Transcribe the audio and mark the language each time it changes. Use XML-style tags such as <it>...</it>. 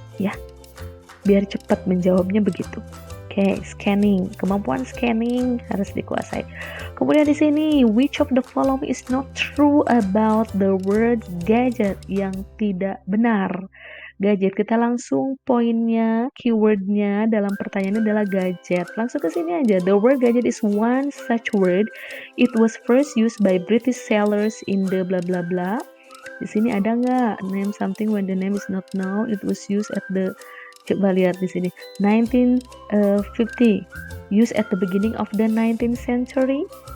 <id>Ya, biar cepat menjawabnya begitu. Oke, scanning, kemampuan scanning harus dikuasai. Kemudian di sini,</id> <en>which of the following is not true about the word gadget?</en> <id>Yang tidak benar. Gadget, kita langsung poinnya, keywordnya dalam pertanyaan adalah gadget. Langsung ke sini aja.</id> <en>The word gadget is one such word. It was first used by British sailors in the bla bla bla.</en> <id>Di sini ada nggak</id> <en>name something when the name is not known? It was used at the,</en> <id>coba lihat di sini,</id> <en>1950. Used at the beginning of the 19th century.</en>